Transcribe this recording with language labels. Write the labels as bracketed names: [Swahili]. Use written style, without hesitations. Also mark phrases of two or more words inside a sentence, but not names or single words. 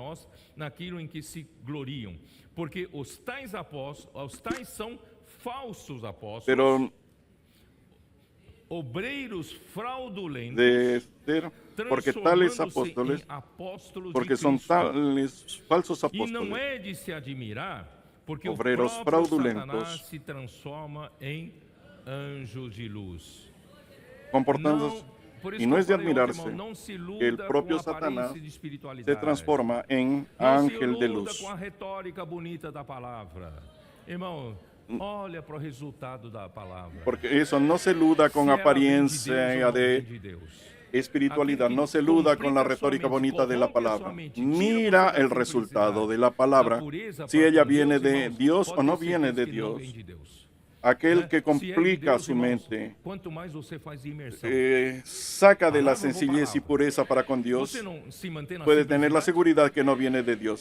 [Spanish] Pero [Portuguese] obreiros fraudulentos, [Spanish] porque tales apóstoles, porque son tales falsos apóstoles, [Portuguese] e não é de se admirar, porque [Spanish] obreros [Portuguese] o próprio fraudulentos, Satanás se transforma em anjo de luz. [Spanish] Comportándose, y no es de admirarse que el propio Satanás se transforma en ángel de luz. [Portuguese] Com a retórica bonita da palavra. Irmão, olha para o resultado da palavra. [Spanish] Porque eso no se luda con apariencia de espiritualidad, no se luda con la retórica bonita de la palabra. Mira el resultado de la palabra, si ella viene de Dios o no viene de Dios. Aquel que complica su mente, saca de la sencillez y pureza para con Dios, puede tener la seguridad que no viene de Dios.